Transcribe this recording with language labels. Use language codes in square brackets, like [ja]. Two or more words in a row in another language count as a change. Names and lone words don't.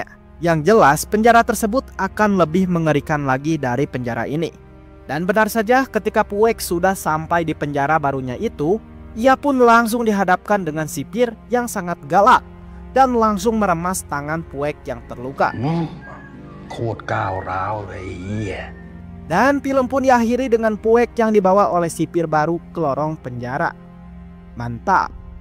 [id] Yang jelas penjara tersebut akan lebih mengerikan lagi dari penjara ini. Dan benar saja ketika Puek sudah sampai di penjara barunya itu, ia pun langsung dihadapkan dengan sipir yang sangat galak dan langsung meremas tangan Puek yang terluka. [th] โคตรก้าวร้าวเลยไอ้เหี้ย [id] Dan film pun diakhiri dengan Puek yang dibawa oleh sipir baru ke lorong penjara. Mantap.